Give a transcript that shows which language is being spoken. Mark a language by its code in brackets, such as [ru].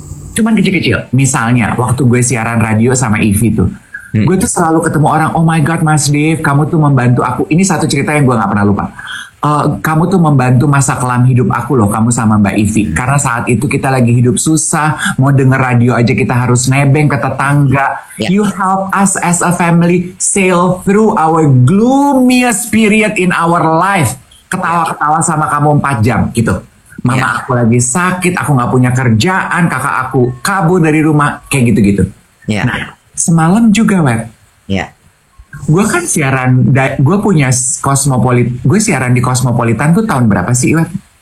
[id] Cuman kecil-kecil. Misalnya waktu gue siaran radio sama Ivy tuh, gue tuh selalu ketemu orang, [en] oh my god [id] Mas Dave, kamu tuh membantu aku. Ini satu cerita yang gue gak pernah lupa. Kamu tuh membantu masa kelam hidup aku loh, kamu sama Mbak Ivy. Karena saat itu kita lagi hidup susah, mau denger radio aja kita harus nebeng ke tetangga. [en] You help us as a family sail through our gloomiest period in our life. [id] Ketawa-ketawa sama kamu 4 jam gitu. Mama aku lagi sakit, aku gak punya kerjaan, kakak aku kabur dari rumah, kayak gitu-gitu. Nah, semalam juga, Web. Gue kan siaran, gue punya gue siaran di Cosmopolitan tuh tahun berapa sih, Web?